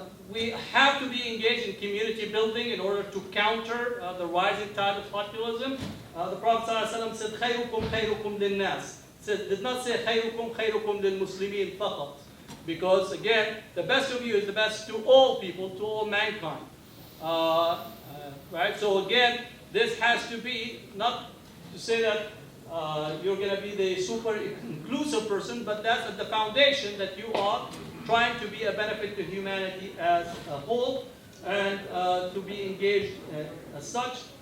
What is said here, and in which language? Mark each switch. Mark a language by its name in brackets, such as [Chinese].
[English] We have to be engaged in community building in order to counter the rising tide of populism. The Prophet ﷺ said, [Arabic] خَيْرُكُمْ خَيْرُكُمْ لِلنَّاسِ. [English] Did not say [Arabic] خَيْرُكُمْ خَيْرُكُمْ لِلْمُسْلِمِينَ فَقط. [English] Because again, the best of you is the best to all people, to all mankind. Right? So again, this has to be not to say that you're going to be the super inclusive person, but that's at the foundation that you are trying to be a benefit to humanity as a whole and to be engaged as such.